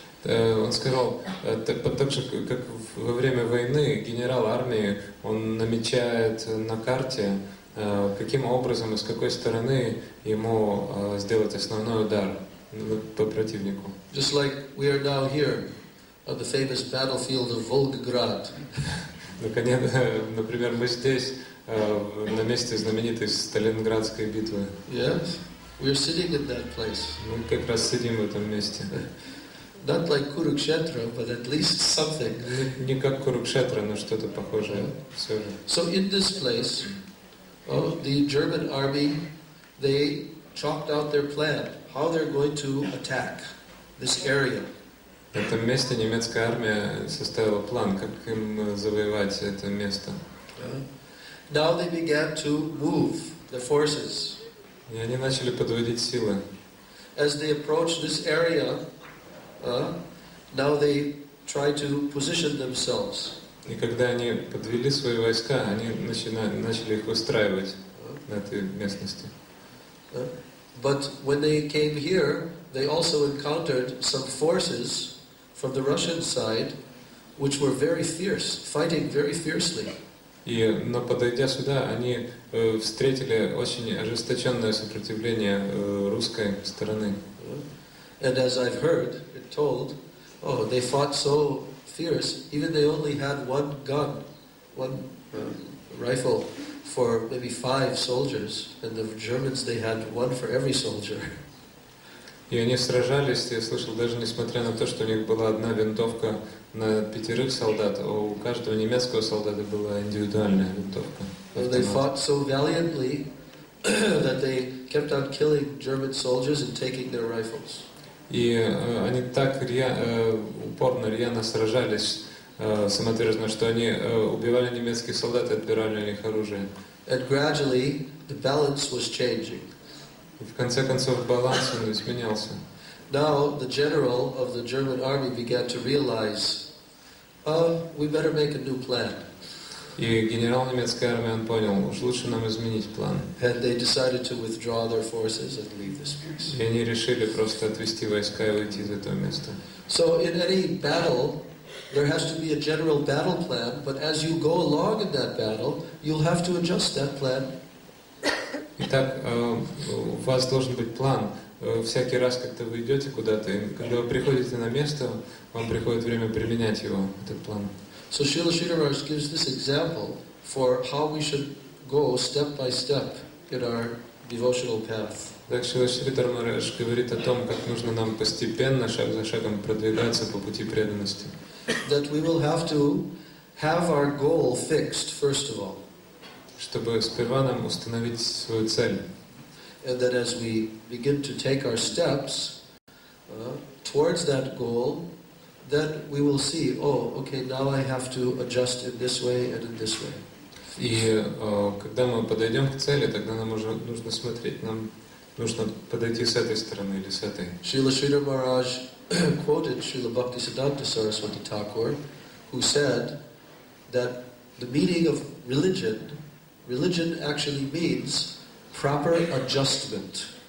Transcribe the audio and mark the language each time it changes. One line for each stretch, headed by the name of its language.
Russian: Он сказал, так же, как во время войны генерал армии, он намечает на карте, каким образом и с какой стороны ему сделать основной удар по противнику.
English: Just like we are now here on the famous battlefield of Volgograd.
Russian: Например, мы здесь, на месте знаменитой Сталинградской битвы.
English: Yes, we are sitting in that place.
Russian: Мы как раз сидим в этом месте.
English: Not like Kurukshetra, but at least something.
Russian: Не как Курукшетра, но что-то похожее все же.
English: So in this place, the German army, they chalked out their plan, how they're going to attack this area.
Russian: В этом месте немецкая армия составила план, как им завоевать это место.
English: Now they began to move the forces.
Russian: И они начали подводить силы.
English: As they approached this area, now they try to position themselves.
Russian: И когда они подвели свои войска, они начали их выстраивать на этой местности.
English: But when they came here, they also encountered some forces from the Russian side, which were very fierce, fighting very fiercely.
Russian: Но подойдя сюда, они встретили очень ожесточенное сопротивление русской стороны.
English: And as I've heard it told, they fought so fierce, even they only had one gun, one rifle for maybe 5 soldiers, and the Germans, they had one for every soldier.
Russian: И они сражались, я слышал, даже несмотря на то, что у них была одна винтовка на 5 солдат, а у каждого немецкого солдата была индивидуальная винтовка.
English: They fought so valiantly that they kept on killing German soldiers and taking their rifles.
Russian: И они так упорно, рьяно сражались самоотверженно, что они убивали немецких солдат и отбирали у них оружие.
English: And gradually the balance was changing.
Russian: И в конце концов баланс он изменялся.
English: Now the general of the German army began to realize, we better make a new plan.
Russian: И генерал немецкой армии, он понял, уж лучше нам изменить план.
English: And they decided to withdraw their forces and leave this place.
Russian: И они решили просто отвести войска и уйти из этого места.
English: So in any battle, there has to be a general battle plan, but as you go along in that battle, you'll have to adjust that plan.
Russian: Итак, у вас должен быть план. Всякий раз, когда вы идете куда-то, и когда вы приходите на место, вам приходит время применять его, этот план.
English: So Srila Sridhar Maharaj gives this example for how we should go step by step in our devotional path.
Russian: Так Шрила Шридхар Махарадж говорит о том, как нужно нам постепенно, шаг за шагом продвигаться по пути преданности.
English: That we will have to have our goal fixed first of all.
Russian: Чтобы сперва нам установить свою цель.
English: and then as we begin to take our steps towards that goal, then we will see, oh, okay, now I have to adjust in this way and in this way.
Russian: И когда мы подойдем к цели, тогда нам уже нужно смотреть, нам нужно подойти с этой стороны или с этой.
English: Srila Sridhar Maharaj quoted Srila Bhaktisiddhanta Saraswati Thakur, who said that the meaning of religion actually means proper adjustment.